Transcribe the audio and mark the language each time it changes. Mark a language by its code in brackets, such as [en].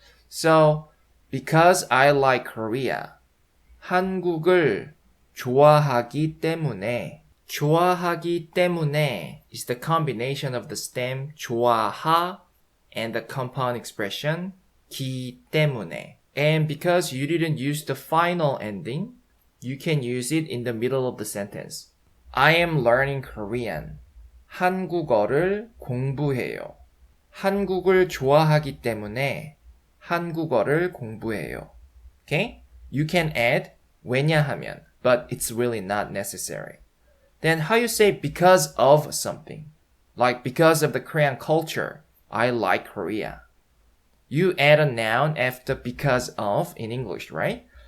[en] So, because I like Korea, [ko] 한국을 좋아하기 때문에 좋아하기 때문에 [en] is the combination of the stem 좋아하 and the compound expression 기 때문에. And because you didn't use the final ending, you can use it in the middle of the sentence. I am learning Korean. [ko] 한국어를 공부해요. 한국을 좋아하기 때문에 한국어를 공부해요. [en] Okay? You can add 왜냐하면, but it's really not necessary. Then how you say because of something? Like because of the Korean culture, I like Korea. You add a noun after because of in English, right?